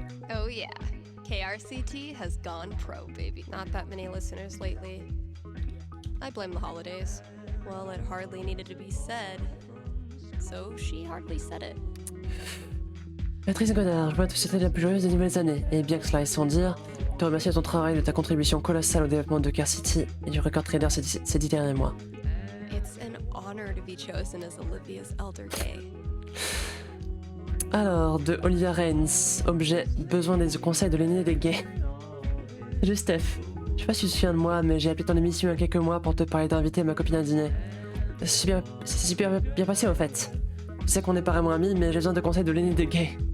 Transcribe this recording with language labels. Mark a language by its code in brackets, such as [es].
[en] Oh yeah, KRCT has gone pro, baby. Not that many listeners lately. I blame the holidays. Well, it hardly needed to be said, so she hardly said it. [fr] Patrice Godard, je vois te souhaiter la plus joyeuse des nouvelles années. Et bien que cela est sans dire, te remercier de ton travail, de ta contribution colossale au développement de KRCT et du record trader ces 10 derniers mois. [en] It's an honor to be chosen as Olivia's elder gay. [fr] Alors, de Olivia Reigns, objet, besoin des conseils de l'aîné des gays. Salut Steph, je sais pas si tu te souviens de moi, mais j'ai appelé ton émission il y a quelques mois pour te parler d'inviter ma copine à dîner. C'est super bien passé au fait. Je sais qu'on n'est pas vraiment amis, mais j'ai besoin de conseils de l'aîné des gays.